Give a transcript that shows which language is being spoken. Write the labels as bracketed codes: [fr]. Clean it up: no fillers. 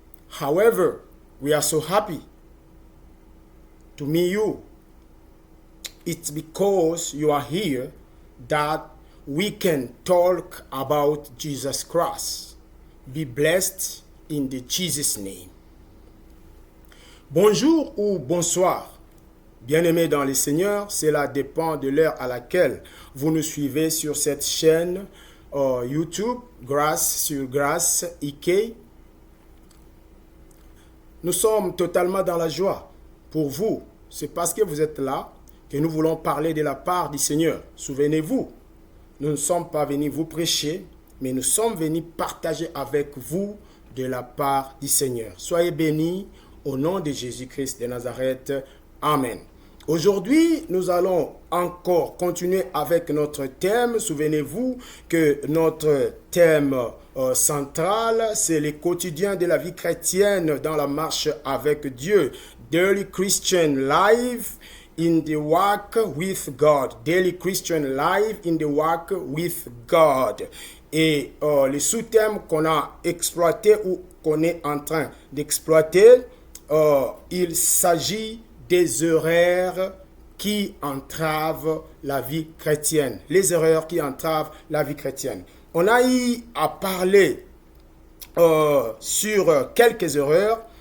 [en] However, we are so happy to meet you. It's because you are here that we can talk about Jesus Christ. Be blessed in the Jesus name. [fr] Bonjour ou bonsoir. Bien-aimés dans le Seigneur, cela dépend de l'heure à laquelle vous nous suivez sur cette chaîne YouTube, Grâce sur Grâce EK. Nous sommes totalement dans la joie. Pour vous, c'est parce que vous êtes là que nous voulons parler de la part du Seigneur. Souvenez-vous, nous ne sommes pas venus vous prêcher, mais nous sommes venus partager avec vous de la part du Seigneur. Soyez bénis au nom de Jésus-Christ de Nazareth. Amen. Aujourd'hui, nous allons encore continuer avec notre thème. Souvenez-vous que notre thème central, c'est le quotidien de la vie chrétienne dans la marche avec Dieu. [en] Daily Christian Life in the walk with God. Daily Christian life in the walk with God. [fr] Et le sous-thème qu'on a exploité ou qu'on est en train d'exploiter, il s'agit des erreurs qui entravent la vie chrétienne. Les erreurs qui entravent la vie chrétienne. On a eu à parler sur quelques erreurs.